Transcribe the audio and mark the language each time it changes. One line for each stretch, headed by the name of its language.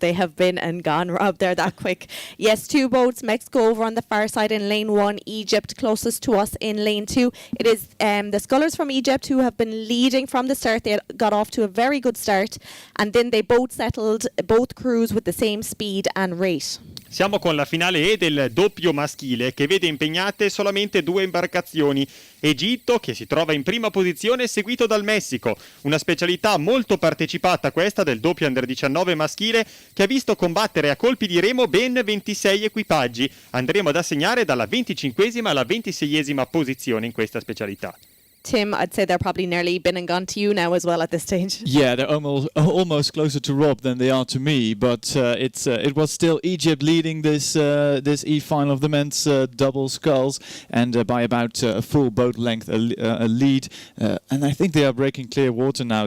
English: They have been and gone, Rob. They're that quick. Yes, two boats. Mexico over on the far side in lane 1. Egypt closest to us in lane 2. It is the scullers from Egypt who have been leading from the start. They got off to a very good start. And then they both settled, both crews with the same speed and rate.
Italian: Siamo con la finale E del doppio maschile che vede impegnate solamente 2 imbarcazioni. Egitto, che si trova in prima posizione, seguito dal Messico. Una specialità molto partecipata questa del doppio under 19 maschile che ha visto combattere a colpi di remo ben 26 equipaggi. Andremo ad assegnare dalla 25esima alla 26esima posizione in questa specialità.
English: Tim, I'd say they're probably nearly been and gone to you now as well at this stage. Yeah, they're almost closer to Rob than they are to me, but it was still Egypt leading this E-final of the men's double sculls, and by about a full boat length a lead, and I think they are breaking clear water now.